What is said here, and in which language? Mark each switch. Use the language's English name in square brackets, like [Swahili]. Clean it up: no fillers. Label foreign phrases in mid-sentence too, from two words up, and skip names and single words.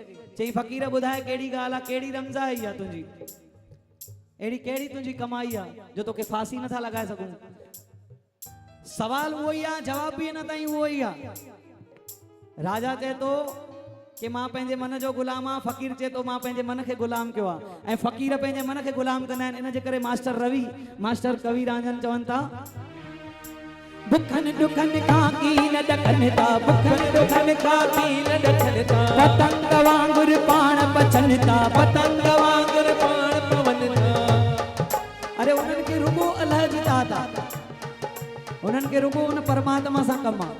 [Sindhi] चई फ़क़ीर ॿुधाए कहिड़ी ॻाल्हि आहे, कहिड़ी रमज़ आई आहे तुंहिंजी, अहिड़ी कहिड़ी तुंहिंजी कमाई आहे जो तोखे फांसी नथा लॻाए सघूं। सवाल उहो ई आहे, जवाब बि अञा ताईं उहो ई आहे। राजा चए थो कि मां पंहिंजे मन जो गुलाम आहियां, फ़क़ीर चए थो मां पंहिंजे मन खे गुलाम कयो आहे, ऐं फ़क़ीर पंहिंजे मन खे गुलाम कंदा आहिनि। इन जे करे मास्टर रवि, मास्टर कवि रांझन चवनि था, बुखनि ॾुखनि खां कीन ॾकनि था, बुखनि ॾुखनि खां कीन ॾकनि था, पतंग वांगुर पाण पचनि था, पतंग वांगुर पाण पवनि था। अरे उन्हनि खे रुगो अलाह जी दात आहे, उन्हनि खे रुगो उन परमात्मा सां कमु आहे।